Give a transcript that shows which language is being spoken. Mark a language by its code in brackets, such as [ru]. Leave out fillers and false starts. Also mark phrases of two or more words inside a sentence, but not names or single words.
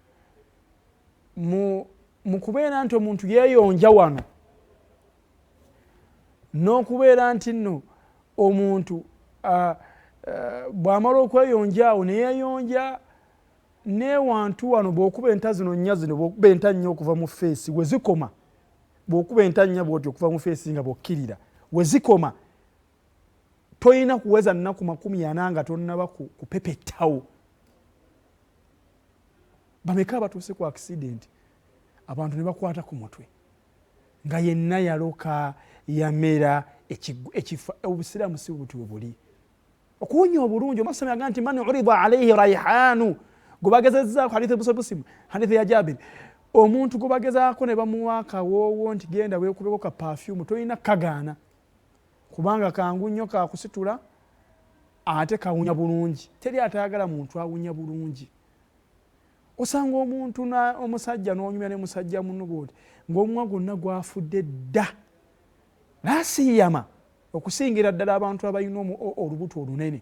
[lg] mu kubeera nti omuntu yeeyonja wano, n'okubeera nti nno omuntu bw'amala okweyonja awo ne yeeyonja n'ewantu wano, bw'okuba enta zino nnya zino, bw'okuba enta nnya okuva mu feesi we zikoma, bw'okuba enta nnya bw'oti okuva mu feesi nga bw'okkirira we zikoma, toyina kuweza nnaku 40 nga tonnaba kupepettawo. Bameka batuuse ku accident, abantu ne bakwata ku mutwe nga yenna yaloka yamera ekifa. Obusiraamu si buti buli. Okuwonya obulungi, omusami agamba nti [ar] من عرض عليه ريحان, [lg] gubagezezzaako, hadithi Muslim, hadithi ya Jabir, omuntu gubagezaako ne bamuwa akawoowo nti genda weekubeko ka perfume, tolina kagaana kubanga kangu nnyo kakusitula ate kawunya bulungi. Teri atayagala muntu awunya bulungi. Osanga omuntu omusajja n'onyumya ne musajja munno bwoti ng'omumwa gwonna gwafudde dda, naasiyama okusingira ddala abantu abalina olubuto olunene.